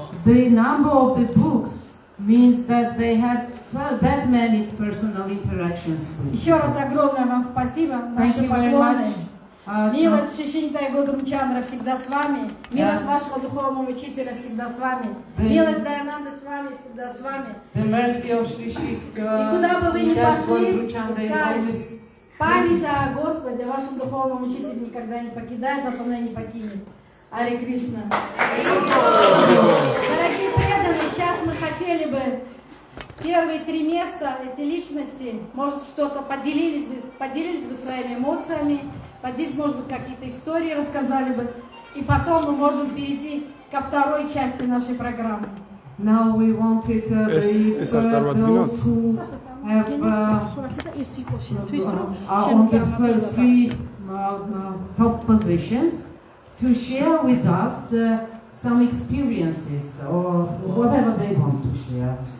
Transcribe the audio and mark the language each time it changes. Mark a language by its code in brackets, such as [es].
[en] The number of the books means that they had that many personal interactions with. [ru] Еще раз огромное вам спасибо, наши поклоны. Милость Шишинта и Годрумчандра всегда с вами. Милость вашего духовного учителя всегда с вами. Милость Даянанды с вами, всегда с вами. [en] The mercy of Shri [ru] И куда бы вы ни пошли, память о Господе, о вашем духовном учителе никогда не покидает вас, она и не покинет. Ари Кришна. Дорогие преданные, сейчас мы хотели бы первые 3 места, эти личности, может, что-то поделились бы своими эмоциями, может быть, какие-то истории рассказали бы, и потом мы можем перейти ко второй части нашей программы. [en] Now we wanted those who have are on the first 3 top positions to share with us some experiences or whatever they want to share.